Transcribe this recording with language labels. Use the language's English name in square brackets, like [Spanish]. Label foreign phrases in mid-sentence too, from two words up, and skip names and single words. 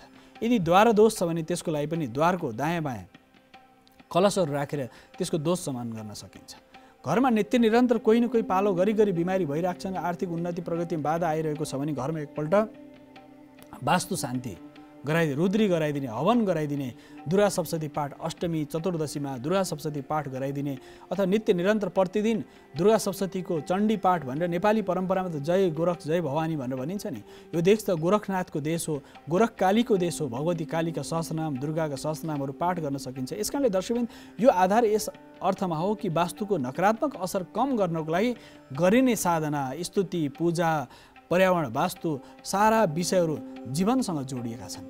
[Nepali] यदि द्वार दोष छ भने त्यसको लागि पनि द्वारको दायाँ बायाँ कलशहरू राखेर त्यसको दोष समाधान गर्न सकिन्छ। घरमा नित्य निरन्तर कोही न कोही पालो गरी बिमारी भइरहेको छ, आर्थिक उन्नति प्रगतिमा बाधा आइरहेको छ भने घरमा एकपल्ट वास्तु शान्ति गराइदिने, रुद्री गराइदिने, हवन गराइदिने, दुर्गा सप्तशती पाठ अष्टमी चतुर्दशीमा दुर्गा सप्तशती पाठ गराइदिने, अथवा नित्य निरन्तर प्रतिदिन दुर्गा सप्तशतीको चण्डी पाठ भनेर नेपाली परम्परामा त जय गोरख जय भवानी भनेर भनिन्छ नि। यो देश त गोरखनाथको देश हो, गोरख कालीको देश हो। भगवती कालीका सहस्रनाम, दुर्गाका सहस्रनामहरू पाठ गर्न सकिन्छ। यस कारणले दर्शकवृन्द, यो आधार यस अर्थमा हो कि वास्तुको नकारात्मक असर कम गर्नको लागि गरिने साधना, स्तुति, पूजा, पर्यावरण, वास्तु सारा विषयहरू जीवनसँग जोडिएका छन्।